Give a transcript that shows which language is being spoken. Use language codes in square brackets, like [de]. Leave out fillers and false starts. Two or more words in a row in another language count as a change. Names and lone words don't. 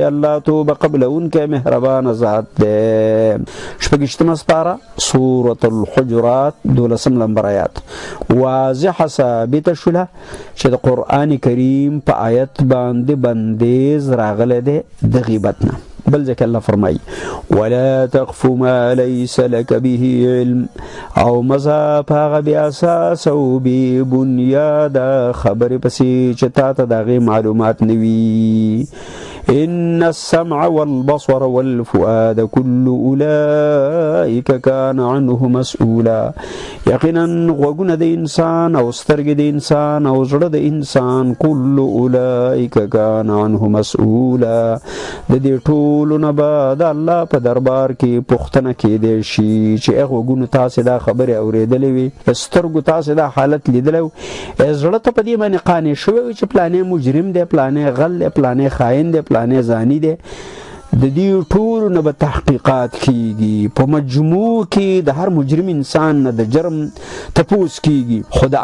[ps] الله توبه قبلونکی مهربانه ذات دی. شپږشتمه سپاره سورة الحجرات 12 نمبر آیات واضحه ثابته شوله چې د قرآن کریم په آیت باندې بندیز راغلی دی د غیبت نه. بل ځکه الله فرمایي [ar] ولا تقف ما ليس لك به علم [ps] او مزه په هغه بې اساس او بې بنیاده خبرې پسې چې تا ته د هغې معلومات نه وي [ar] ان السمع والبصر والفؤاد كل اولئك كان عنه مسؤولا [ps] یقینا غوږونه د انسان او سترګې د انسان او زړه د انسان [ar] كل اولئك كان عنه مسؤولا [ps] د دې ټولو نه به د الله په دربار کې پوښتنه کیدی شي چې غوږونو تاسې دا خبرې اورېدلې وي سترګو تاسې دا حالت لیدلی و زړه ته په دې باندې قانع شوی وي چې پلانې مجرم دی پلانې غل دی پلانې خاین دی پلانې زانی دی د دې ټولو نه به تحقیقات کیږي په مجموع کې د هر مجرم انسان نه د جرم تپوس کیږي خو د